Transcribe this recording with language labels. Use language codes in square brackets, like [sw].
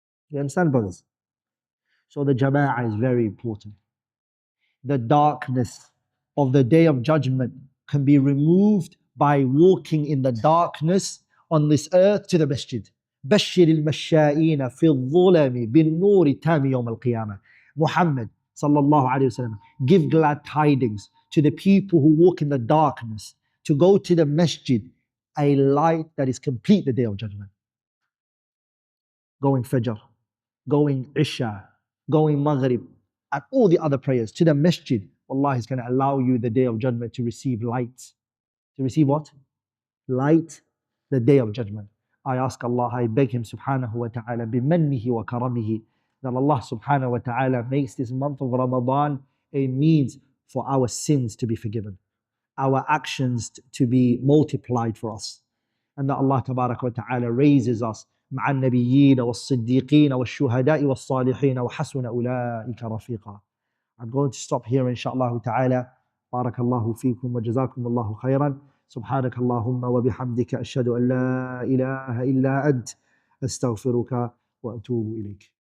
[en] You understand, brothers? So the jama'ah is very important. The darkness of the day of judgment can be removed by walking in the darkness on this earth to the masjid. [ar] بشر المشائين في الظلم بالنور التام يوم القيامة. [en] Muhammad sallallahu alayhi wasallam, give glad tidings to the people who walk in the darkness to go to the masjid, a light that is complete the day of judgment. Going Fajr, going Isha, going Maghrib, and all the other prayers to the masjid, Allah is going to allow you the day of judgment to receive light. To receive what? Light, the day of judgment. I ask Allah, I beg Him subhanahu wa ta'ala, bimannihi wa karamihi, that Allah subhanahu wa ta'ala makes this month of Ramadan a means for our sins to be forgiven, our actions to be multiplied for us, and that Allah tabarak wa ta'ala raises us [ar] مع النبيين والصديقين والشهداء والصالحين وحسن أولئك رفيقا. [en] I'm going to stop here inshallah ta'ala. [ar] بارك الله فيكم وجزاكم الله خيرا. سبحانك اللهم وبحمدك أشهد أن لا إله إلا أنت أستغفرك وأتوب إليك.